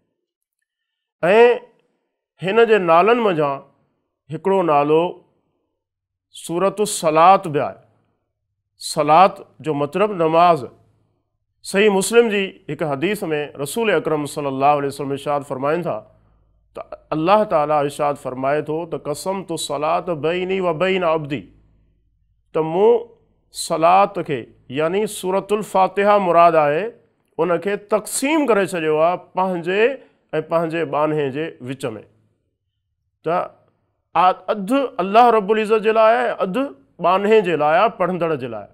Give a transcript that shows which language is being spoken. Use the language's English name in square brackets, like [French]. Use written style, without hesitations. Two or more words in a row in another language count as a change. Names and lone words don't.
[Sindhi] ऐं हिन जे नालनि मंझां हिकिड़ो नालो सूरतुस सलात बि आहे। सलात जो मतिलबु नमाज़। सही मुस्लिम जी हिकु हदीस में रसूल अकरम [Arabic] صلى الله عليه وسلم [Sindhi] इरशाद फरमाइनि था त अल्लाह ताला इरशाद फरमाए थो त [Arabic] قسمت الصلاة بيني وبين عبدي, [Sindhi] त मूं सलात खे यानी सूरतुल फ़ातिहा मुराद आहे उनखे तक़सीम करे छॾियो आहे पंहिंजे ऐं पंहिंजे बाने जे विच में। त अधु [Arabic] الله رب العزة [Sindhi] जे लाइ, अधु बाने जे लाइ, पढ़ंदड़ जे लाइ।